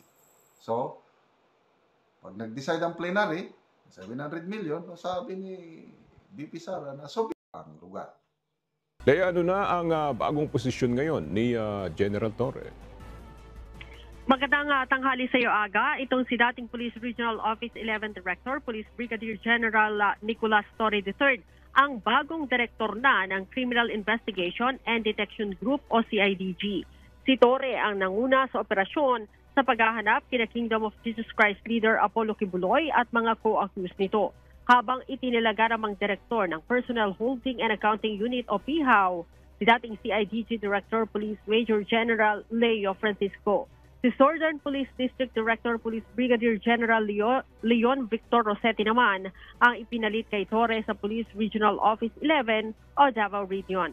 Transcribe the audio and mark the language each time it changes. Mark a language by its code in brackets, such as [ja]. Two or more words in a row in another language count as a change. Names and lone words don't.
[tl] So, pag nag-decide ang plenary, 700 million, sabi ni VP Sara na sobrang ang lugar. Kaya ano na ang bagong posisyon ngayon ni General Torre? Magandang tanghali sa iyo, Aga. Itong si dating Police Regional Office 11 Director, Police Brigadier General Nicolas Torre III, ang bagong direktor na ng Criminal Investigation and Detection Group o CIDG. Si Torre ang nanguna sa operasyon sa paghahanap kina Kingdom of Jesus Christ leader Apollo Kibuloy at mga co-accused nito, habang itinilaga namang direktor ng Personnel Holding and Accounting Unit o PHAU, si dating CIDG Director Police Major General Leo Francisco. Si Southern Police District Director Police Brigadier General Leon Victor Rossetti naman ang ipinalit kay Torre sa Police Regional Office 11 o Davao Region.